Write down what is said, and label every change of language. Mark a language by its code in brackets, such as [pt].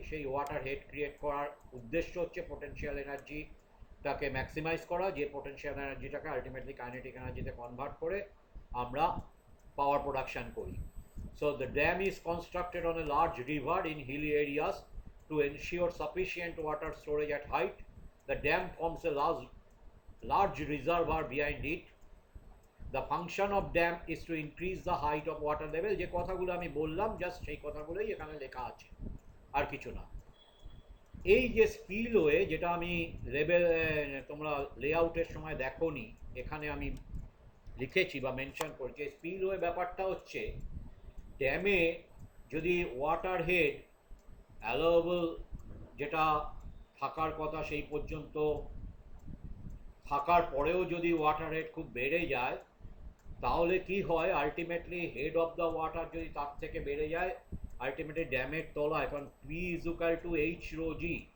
[bn] সেই water head create করার উদ্দেশ্য হচ্ছে পোটেনশিয়াল এনার্জিটাকে ম্যাক্সিমাইজ করা, যে পোটেনশিয়াল এনার্জিটাকে আলটিমেটলি কাইনেটিক এনার্জিতে কনভার্ট করে আমরা পাওয়ার প্রোডাকশন করি। [en] So the dam is constructed on a large river in hilly areas to ensure sufficient water storage at height. The dam forms a large reservoir behind it. The function of dam is to increase the height of water level. [bn] যে কথাগুলো আমি বললাম just সেই কথাগুলোই এখানে লেখা আছে, আর কিছু না। এই যে স্পিলওয়ে, যেটা আমি লেভেল তোমরা লেআউটের সময় দেখোনি, এখানে আমি লিখেছি বা মেনশন করছি। স্পিলওয়ে ব্যাপারটা হচ্ছে, ড্যামে যদি ওয়াটার হেড অ্যালাউয়েবল যেটা থাকার কথা সেই পর্যন্ত থাকার পরেও যদি ওয়াটার হেড খুব বেড়ে যায়, তাহলে কি হয়, ultimately head of the water যদি তার থেকে বেড়ে যায়, আলটিমেটলি ড্যামের তলায়, কারণ P is equal to H rho G.